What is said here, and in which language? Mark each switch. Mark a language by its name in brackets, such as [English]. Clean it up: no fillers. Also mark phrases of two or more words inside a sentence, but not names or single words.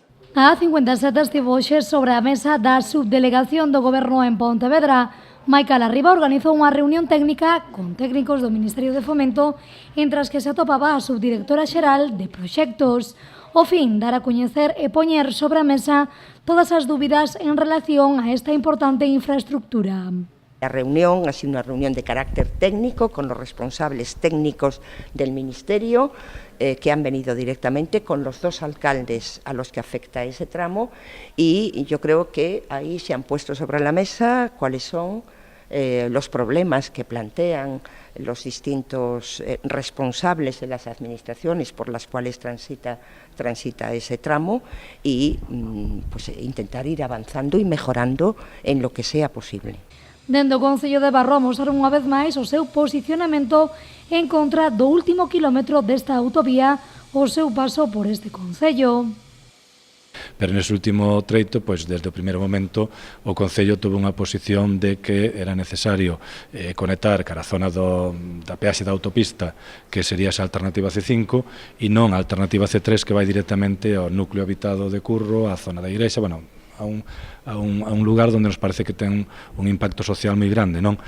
[Galician] A 57 estivo hoxe sobre a mesa da subdelegación do Goberno en Pontevedra. Maica Larriba organizou unha reunión técnica con técnicos do Ministerio de Fomento, entre as que se atopaba a subdirectora xeral de Proxectos. O fin, dar a coñecer e poñer sobre a mesa todas as dúbidas en relación a esta importante infraestructura. [Spanish] La reunión ha sido una reunión de carácter técnico con los responsables técnicos del Ministerio que han venido directamente con los dos alcaldes a los que afecta ese tramo y yo creo que ahí se han puesto sobre la mesa cuáles son los problemas que plantean los distintos responsables de las administraciones por las cuales transita ese tramo y pues, intentar ir avanzando y mejorando en lo que sea posible. [Galician] Dende o Concello de Barro amosaron unha vez máis o seu posicionamento en contra do último quilómetro desta autovía o seu paso por este Concello. Pero nese último treito, pois, desde o primeiro momento, o Concello tuvo unha posición de que era necesario conectar cara a zona da peaxe da autopista, que sería esa alternativa C5, e non a alternativa C3, que vai directamente ao núcleo habitado de Curro, á zona da igrexa, bueno, a un lugar onde nos parece que ten un impacto social moi grande, non?